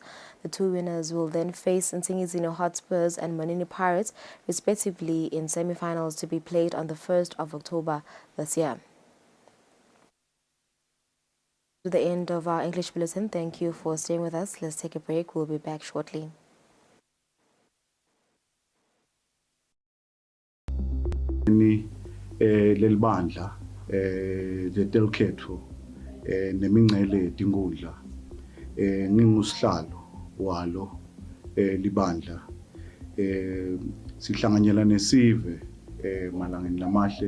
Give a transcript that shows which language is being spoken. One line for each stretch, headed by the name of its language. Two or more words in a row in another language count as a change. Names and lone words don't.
English: The two winners will then face Nsingizino Hotspurs and Manini Pirates, respectively, in semi-finals to be played on the 1st of October this year. To the end of our English bulletin. Thank you for staying with us. Let's take a break. We'll be back shortly.
Swati: Lelibandla letelkhetho nemingcele tinkundla ngingusihlalo walo libandla sihlanganyela nesive malangeni lamahle